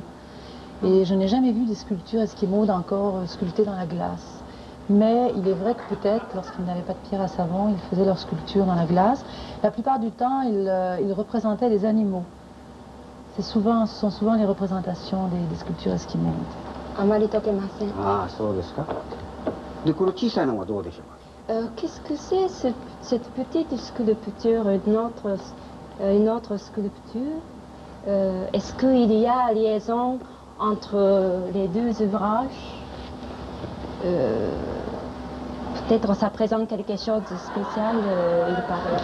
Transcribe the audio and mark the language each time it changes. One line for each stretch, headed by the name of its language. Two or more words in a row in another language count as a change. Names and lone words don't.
French: Et je n'ai jamais vu des sculptures esquimaudes encore sculptées dans la glace. Mais il est vrai que peut-être, lorsqu'ils n'avaient pas de pierre à savon, ils faisaient leur sculpture dans la glace. La plupart du temps, ils représentaient des animaux. Ce sont souvent les représentations des sculptures esquimaudes.
Japanese: あまり解けません。ああ、そうですか。で、この小さいのはどうでしょうか？
French: Qu'est-ce que c'est cette petite sculpture, une autre sculpture? Est-ce qu'il y a liaison entre les deux ouvrages? Peut-être ça présente quelque chose de spécial, il paraît.